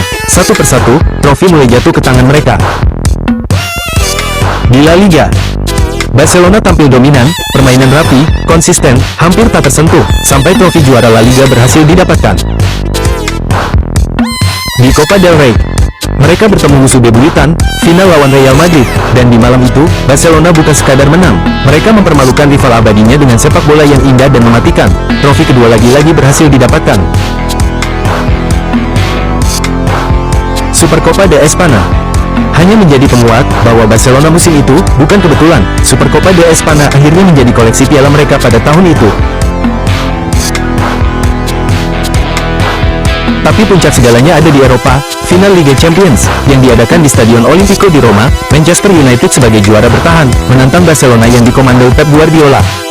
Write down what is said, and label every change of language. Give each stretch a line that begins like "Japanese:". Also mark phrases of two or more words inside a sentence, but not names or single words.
Indonesian: Satu persatu, trofi mulai jatuh ke tangan mereka. Di La Liga, Barcelona tampil dominan, permainan rapi, konsisten, hampir tak tersentuh, sampai trofi juara La Liga berhasil didapatkan. Di Copa del Rey, mereka bertemu musuh bebuyutan, final lawan Real Madrid, dan di malam itu, Barcelona bukan sekadar menang, mereka mempermalukan rival abadinya dengan sepak bola yang indah dan mematikan. Trofi kedua lagi-lagi berhasil didapatkan. Supercopa de Espanya hanya menjadi penguat bahwa Barcelona musim itu bukan kebetulan. Supercopa de Espanya akhirnya menjadi koleksi piala mereka pada tahun itu. Tapi puncak segalanya ada di Eropa, final Liga Champions, yang diadakan di Stadion Olimpico di Roma. Manchester United sebagai juara bertahan, menantang Barcelona yang dikomando Pep Guardiola.